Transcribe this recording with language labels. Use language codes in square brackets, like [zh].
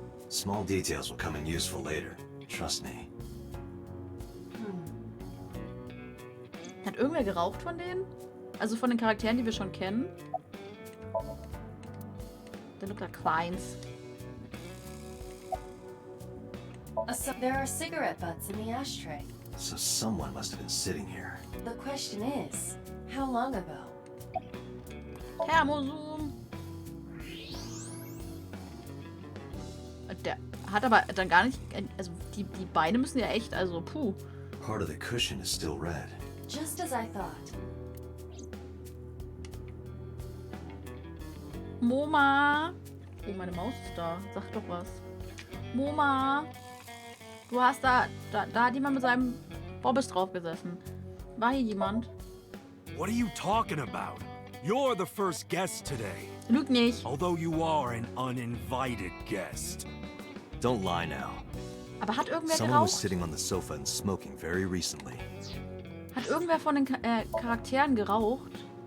[en] Small details will come in useful later. Trust me. [de] Hat irgendwer geraucht von denen? Also von den Charakteren, die wir schon kennen? [en] They look like Kleins. There are cigarette butts in the ashtray. So someone must have been sitting here. The question is, how long ago? Thermozoom. [de] Der hat aber dann gar nicht... Also die Beine müssen ja echt... Also puh. [en] Part of the cushion is still red. Just as I thought. [de] Moma. Oh, meine Maus ist da. Sag doch was. Moma. Du hast da hat jemand mit seinem Bobbes drauf gesessen. War hier jemand? [en] What are you talking about? You're the first guest today. [de] Lüg nicht. [en] Although you are an uninvited guest. Don't lie now. [de] Aber hat irgendwer [en] Someone was [de] geraucht? [en] sitting on the sofa and smoking very recently. [de] Hat irgendwer von den Charakteren geraucht?